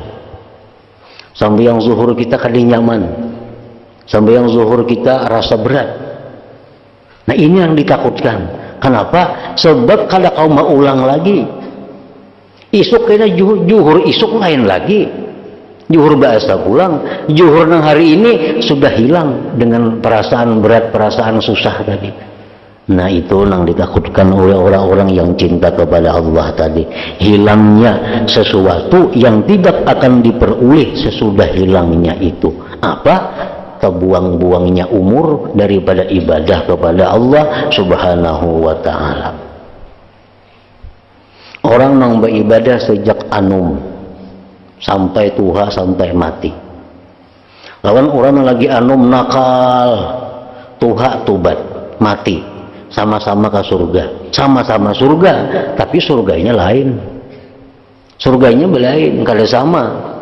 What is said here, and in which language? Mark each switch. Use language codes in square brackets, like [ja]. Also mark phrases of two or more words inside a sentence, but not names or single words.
[bjn] Sembahyang zuhur kita kada nyaman. [id] Sembahyang zuhur kita rasa berat. Nah, ini yang ditakutkan. Kenapa? [bjn] Sebab kada kau mau ulang lagi. Isuk kena juhur isuk lain lagi. Juhur bahasa pulang, juhur nang hari ini sudah hilang dengan perasaan berat, perasaan susah tadi. [id] Nah, itu yang ditakutkan oleh orang-orang yang cinta kepada Allah tadi. Hilangnya sesuatu yang tidak akan diperoleh sesudah hilangnya itu. Apa? Kebuang-buangnya umur daripada ibadah kepada Allah [ar] سبحانه وتعالى. [id] Orang yang beribadah sejak anum sampai tua, sampai mati. [bjn] Lawan orang yang lagi anum nakal, tuha tubat, mati, sama-sama ke surga, sama-sama surga, tapi surganya lain, surganya belain, kada sama.